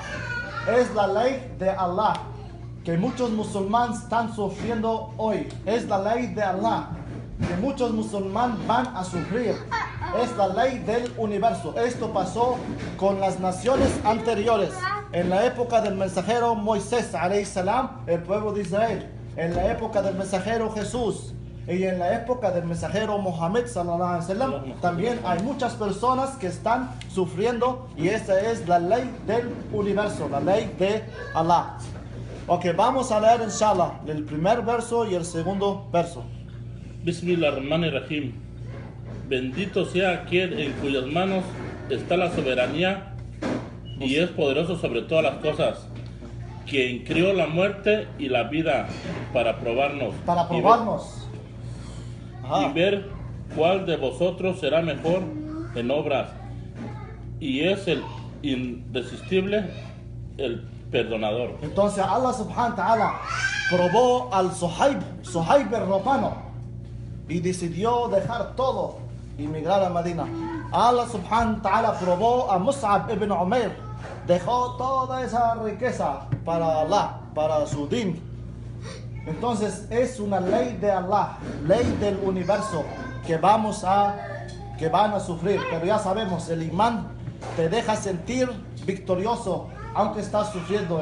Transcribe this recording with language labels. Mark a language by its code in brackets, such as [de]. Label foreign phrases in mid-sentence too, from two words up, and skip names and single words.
[es] Es la ley de Allah que muchos musulmanes están sufriendo hoy. Es la ley de Allah que muchos musulmanes van a sufrir. Es la ley del universo. Esto pasó con las naciones anteriores. En la época del mensajero Moisés, [ar] عليه السلام, [es] el pueblo de Israel. En la época del mensajero Jesús. Y en la época del mensajero Mohammed, [ar] صلى الله عليه وسلم, [es] también hay muchas personas que están sufriendo. Y esa es la ley del universo, la ley de Allah. Ok, vamos a leer, inshallah, el primer verso y el segundo verso. Bismillahirrahmanirrahim. Bendito sea aquel en cuyas manos está la soberanía y es poderoso sobre todas las cosas, quien crió la muerte y la vida para probarnos. Para probarnos. Y ver cuál de vosotros será mejor en obras. Y es el irresistible, el perdonador. Entonces [ar] الله سبحانه وتعالى [es] probó al Suhaib el romano y decidió dejar todo y migrar a Medina. [ar] الله سبحانه وتعالى [es] probó a Mus'ab ibn Umair, dejó toda esa riqueza para Allah, para su din. Entonces es una ley de Allah, ley del universo que van a sufrir. Pero ya sabemos, el imán te deja sentir victorioso aunque estás sufriendo.